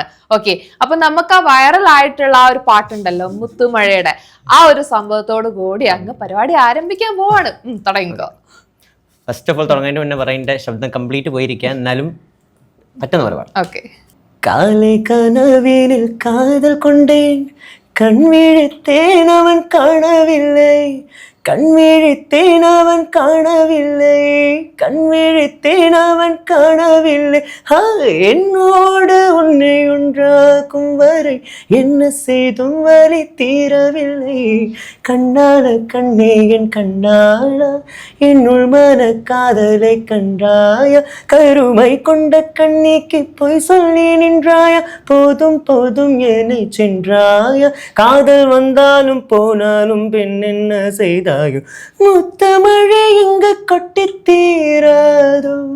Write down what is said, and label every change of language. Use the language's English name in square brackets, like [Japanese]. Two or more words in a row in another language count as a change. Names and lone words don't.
[Malayalam] ഓക്കെ, അപ്പൊ നമുക്ക് ആ വൈറലായിട്ടുള്ള ആ ഒരു പാട്ടുണ്ടല്ലോ മുത്തുമഴയുടെ ആ ഒരു സംഭവത്തോട് കൂടി അങ്ങ് പരിപാടി ആരംഭിക്കാൻ പോവാണ്. തുടങ്ങിക്കോ. [English] first of all [Malayalam] തുടങ്ങുന്നതിന് മുന്നേ പറയേണ്ട ശബ്ദം കംപ്ലീറ്റ് പോയിരിക്കാൻ, എന്നാലും പറ്റുന്ന ഒരുപാട്. ഓക്കെ. [Tamil] காலை கனவினில் காதல் கொண்டேன் கண்விழித்தேன் அவன் காணவில்லை, கண்விழித்தேன் அவன் காணவில்லை, கண்விழித்தேன் அவன் காணவில்லை. என்னோடு உன்னை ஒன்றாக்கும் வரை என்ன செய்தும் வலி தீரவில்லை. கண்ணாள கண்ணே என் கண்ணாளா என்னுள் மன காதலை கண்டாய கருமை கொண்ட கண்ணிக்கு பொய் சொல்லி நின்றாய போதும் போதும் என்னை சென்றாய காதல் வந்தாலும் போனாலும் பெண் என்ன செய்தாய் முத்தமழை இங்க கொட்டி தீராதோ